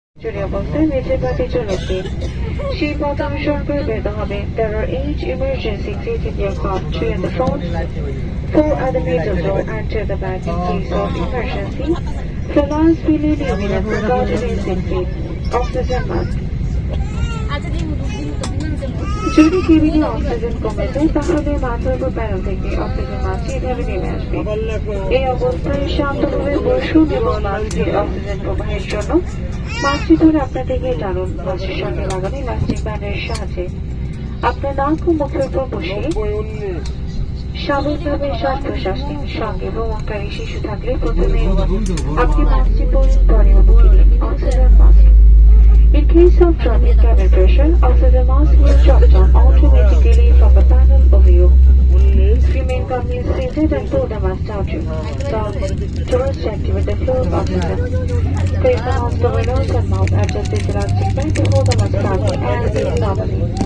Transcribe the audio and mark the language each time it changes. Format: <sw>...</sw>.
<bn>জরুরি অবস্থায় মেঝে বা পিছনের দিন সেই পথ অনুসরণ করে বেরোতে হবে।</bn> <en>There are 8 emergency exits in your car, 3 at the front, 4 at the middle door and 2 at the back in case of emergency. Flaws will leave you in a precautionary exit. Oxygen mask.</en> <bn>যদি কেবিনে oxygen কমে যায় তাহলে মাথার উপর panel থেকে oxygen mask এভাবে নেমে আসবে। এই অবস্থায় শান্তভাবে বসুন এবং মাস্কের অক্সিজেন প্রবাহের জন্য মাস্কটি ধরে আপনার দিকে টানুন। মাস্কের সঙ্গে লাগানো ইলাস্টিক ব্যান্ডের সাহায্যে আপনার নাক ও মুখের উপর বসে স্বাভাবিকভাবে শ্বাস প্রশ্বাস নিন। সঙ্গে ভ্রমণকারী শিশু থাকলে প্রথমে আপনি মাস্কটি পরুন, পরে অনুমতি দিন।</bn> <en>Oxygen mask. In case of dropping cabin pressure, oxygen mask will drop down automatically from the panel over you. Remain calmly seated and pull the mask down towards to activate the flow of oxygen. Place the mask over nose and mouth, adjust the elastic band to hold the mask firmly and breathe normally.</en>